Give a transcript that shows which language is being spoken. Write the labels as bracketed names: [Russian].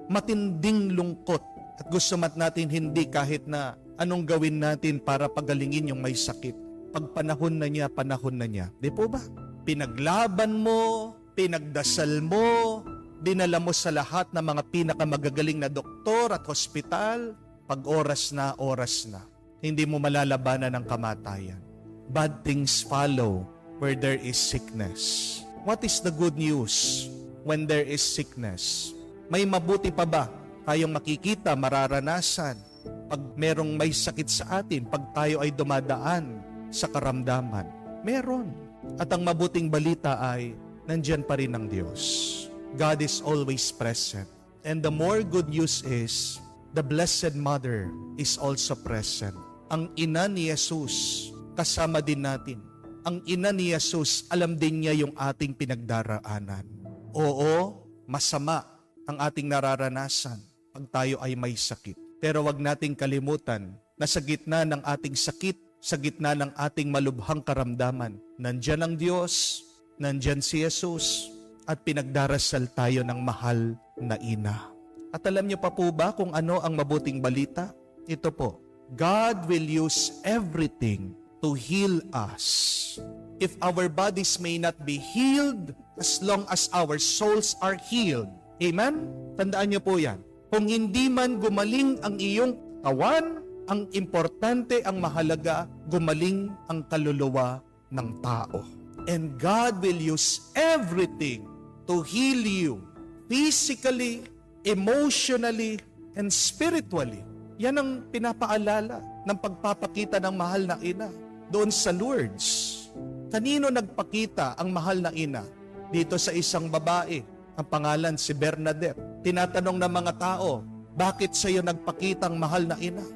[Filipino] Matinding lungkot. At gusto natin hindi kahit na anong gawin natin para pagalingin yung may sakit. Pag panahon na niya. Di po ba? Pinaglaban mo, pinagdasal mo, dinala mo sa lahat ng mga pinakamagagaling na doktor at hospital. Pag oras na. Hindi mo malalabanan ng kamatayan. [English] Bad things follow where there is sickness. What is the good news when there is sickness? [Filipino] May mabuti pa ba tayong makikita, mararanasan pag merong may sakit sa atin, pag tayo ay dumadaan sa karamdaman? Meron. At ang mabuting balita ay nandyan pa rin ang Diyos. [English] God is always present. And the more good news is, the Blessed Mother is also present. [Filipino] Ang ina ni Jesus, kasama din natin. Ang ina ni Jesus, alam din niya yung ating pinagdaraanan. Oo, masama ang ating nararanasan pag tayo ay may sakit. Pero wag nating kalimutan na sa gitna ng ating sakit, sa gitna ng ating malubhang karamdaman, nandyan ang Diyos, nandyan si Jesus, at pinagdarasal tayo ng mahal na ina. At alam niyo pa po ba kung ano ang mabuting balita? Ito po, [English] God will use everything to heal us. If our bodies may not be healed, as long as our souls are healed. [Filipino] Amen? Tandaan niyo po yan. Kung hindi man gumaling ang iyong katawan, Ang importante, ang mahalaga, gumaling ang kaluluwa ng tao. [English] And God will use everything to heal you physically, emotionally, and spiritually. [Filipino] Yan ang pinapaalala ng pagpapakita ng mahal na ina doon sa Lourdes. Kanino nagpakita ang mahal na ina? Dito sa isang babae, ang pangalan si Bernadette. Tinatanong ng mga tao, bakit sa iyo nagpakita ang mahal na ina?